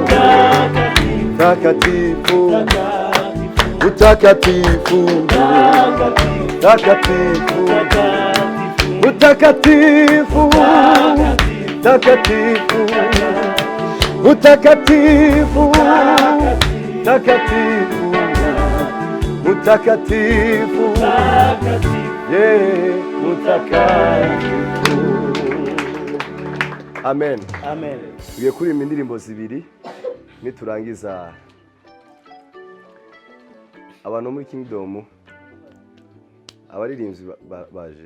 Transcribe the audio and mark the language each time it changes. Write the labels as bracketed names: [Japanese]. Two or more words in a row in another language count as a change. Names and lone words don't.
[Swahili] takatifu, utakatifu, takatifu, utakatifu, takatifu, utakatifu, takatifu, utakatifu, mutakatifu. Amen. Amen. [Kinyarwanda] Tugiye kuririmba indirimbo zibiri niturangiza. Abantu muri Kingdom abaririmbyi baje.